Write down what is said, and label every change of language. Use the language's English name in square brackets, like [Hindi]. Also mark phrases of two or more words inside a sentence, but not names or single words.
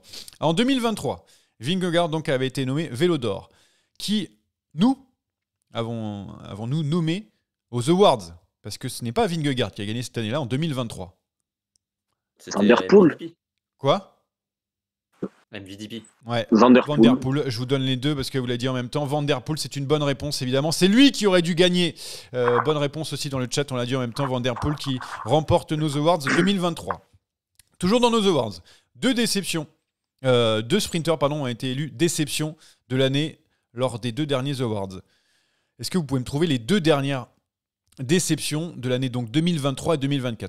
[French] En 2023, Vingegaard donc avait été nommé Vélo d'or, qui nous avons-nous nommé aux Awards, parce que ce n'est pas Vingegaard qui a gagné cette année-là en 2023. C'était Van der Poel. MVDP. Quoi? MVDP. Ouais. Van der Van Poel. der Poel, je vous donne les deux parce que vous l'avez dit en même temps. Van der Poel, c'est une bonne réponse évidemment. C'est lui qui aurait dû gagner. Bonne réponse aussi dans le chat, on l'a dit en même temps. Van der Poel qui remporte nos Awards 2023. Toujours dans nos Awards, deux sprinters ont été élus déception de l'année lors des 2 derniers Awards. Est-ce que vous pouvez me trouver les 2 dernières déceptions de l'année donc 2023 et 2024?